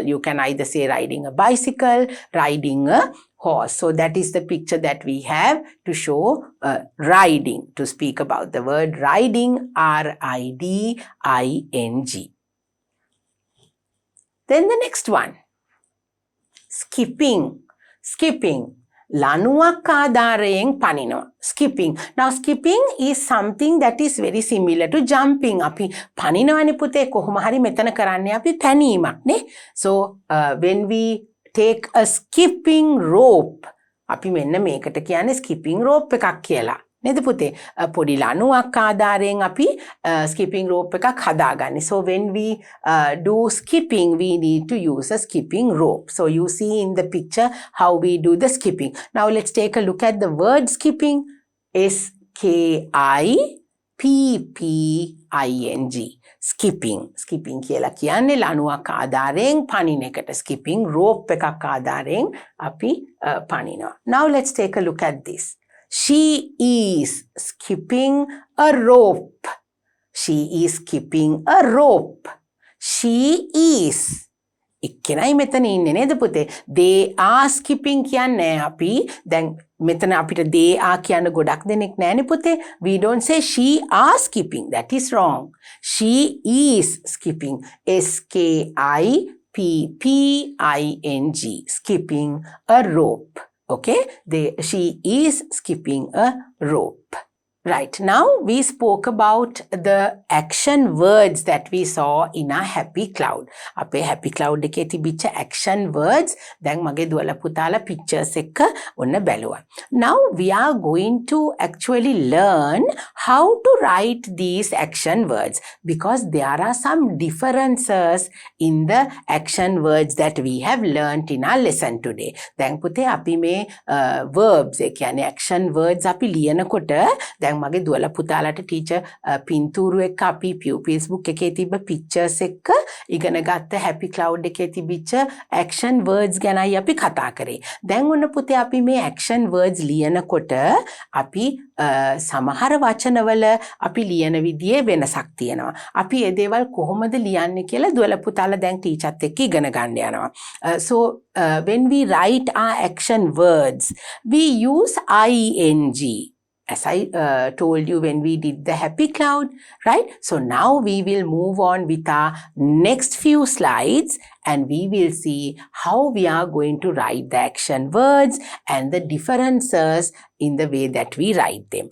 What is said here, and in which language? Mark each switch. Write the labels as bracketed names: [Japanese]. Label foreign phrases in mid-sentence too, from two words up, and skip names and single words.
[English] You can either say riding a bicycle, riding a horse. So that is the picture that we have to show riding, to speak about the word riding, R-I-D-I-N-G. Then the next one. Skipping. Skipping. [Sinhala] ලනුවක් ආධාරයෙන් පනිනවා. [English] Skipping. Now skipping is something that is very similar to jumping. [Sinhala] අපි පනිනවනේ පුතේ කොහොම හරි මෙතන කරන්නේ අපි පැනීමක් නේ. [English] So when we take a skipping rope, [Sinhala] අපි මෙන්න මේකට කියන්නේ [English] skipping rope [Sinhala] එකක් කියලා. නේද පුතේ? පොඩි ලණුවක් ආධාරයෙන් අපි [English] skipping rope [Sinhala] එකක් හදාගන්නේ. [English] So when we do skipping, we need to use a skipping rope. So you see in the picture how we do the skipping. Now let's take a look at the word skipping. S-K-I-P-P-I-N-G. Skipping. Skipping [Sinhala] කියලා කියන්නේ ලණුවක් ආධාරයෙන් පනින එකට. [English] Skipping rope [Sinhala] එකක් ආධාරයෙන් අපි පනිනවා. [English] Now let's take a look at this. She is skipping a rope. She is skipping a rope. She is. [Sinhala] එක්කෙනයි මෙතන ඉන්නේ නේද පුතේ? [English] They are skipping [Sinhala] කියන්නේ අපි දැන් මෙතන අපිට [English] they are [Sinhala] කියන ගොඩක් දෙනෙක් නෑනේ පුතේ. [English] We don't say she are skipping. That is wrong. She is skipping. S-K-I-P-P-I-N-G. Skipping a rope. Okay, she is skipping a rope. Right, now we spoke about the action words that we saw in a happy cloud. [Sinhala] අපේ [English] happy cloud [Sinhala] එකේ තිබිච්ච [English] action words [Sinhala] දැන් මගේ දුවලා පුතාලා pictures එක ඔන්න බැලුවා. [English] Now we are going to actually learn how to write these action words because there are some differences in the action words that we have learned in our lesson today. [Sinhala] දැන් පුතේ අපි මේ verbs ඒ කියන්නේ [English] action words [Sinhala] අපි ලියනකොට දැන් මගේ දුවලා පුතාලාට ටීචර් පින්තූරු එක්ක අපි Facebook එකේ තිබ්බ pictures එක්ක ඉගෙන ගත්ත [English] happy cloud [Sinhala] එකේ තිබිච්ච [English] action words [Sinhala] ගැනයි අපි කතා කරේ. දැන් ඔන්න පුතේ අපි මේ [English] action words [Sinhala] ලියනකොට අපි සමහර වචනවල අපි ලියන විදිහේ වෙනසක් තියෙනවා. අපි ඒ දේවල් කොහොමද ලියන්නේ කියලා දුවලා පුතාලා දැන් ටීචර්ත් එක්ක ඉගෙන ගන්න යනවා. [English] So when we write our action words we use ing. As I told you when we did the happy cloud, right? So now we will move on with our next few slides and we will see how we are going to write the action words and the differences in the way that we write them.